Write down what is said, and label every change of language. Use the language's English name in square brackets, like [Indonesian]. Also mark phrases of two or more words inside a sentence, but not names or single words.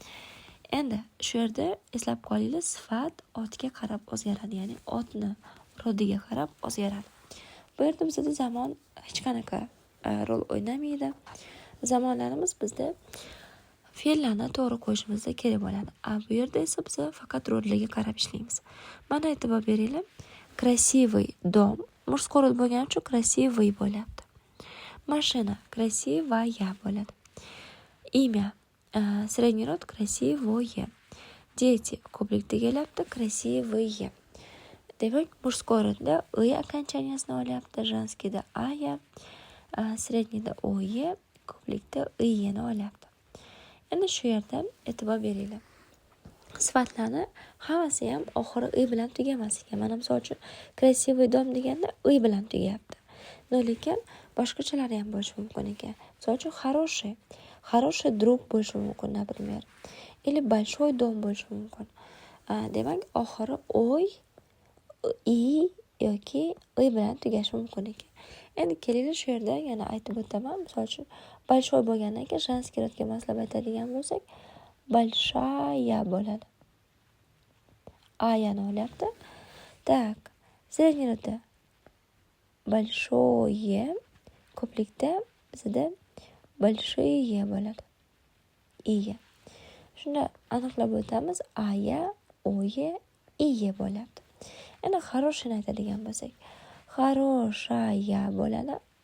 [Uzbek] Endi shu yerda eslab qolinglar, sifat otga qarab o'zgaradi, ya'ni otni rodiga qarab o'zgaradi. Bu yerda bizda zamon hech qanaqa rol o'ynamaydi. Zamonlarimiz bizda fe'llarni to'g'ri qo'yishimizda kerak bo'ladi. Bu yerda esa biz faqat rollarga qarab ishlaymiz. Mana e'tibor beringlar, [Russian] красивый дом мужской род [Uzbek] bo'lgani uchun красивый bo'lyapti. Mashina красивая bo'ladi. Imya [Russian] средний род красивое. [Uzbek] Дети ko'plikda kelyapti, красивые. Demak, [Russian] мужской родда [Uzbek] y окончаниясini olyapti, женскийda aya, среднийda oye, ko'plikda iyni olyapti. Endi shu yerda e'tibor beringlar. Sifatlarni hammasi ham oxiri y bilan tugamas ekan. Mana misol uchun [Russian] красивый дом [Uzbek] deganda y bilan tugayapti. Lekin boshqachalari ham bo'lishi mumkin ekan. Misol uchun [Russian] хороший друг [Uzbek] bo'lishi mumkin, [Russian] например. Или большой дом [Uzbek] bo'lishi mumkin. Demak, oxiri oy, i yoki y bilan tugashi mumkin ekan. Endi kelinglar shu yerda yana aytib o'taman. Misol uchun большой bo'lgandan keyin [Russian] женский родга [Uzbek] moslab aytadigan bo'lsak, большая bo'ladi. Ayani olyapti. [Russian] Так, средний rodda большое, [Uzbek] ko'plikda bizda большие bo'ladi. Iya. Shunda aniqlab o'tamiz. Aya, oye, iye bo'lyapti. Endi хорошийni aytadigan bo'lsak, хорошая bo'ladi.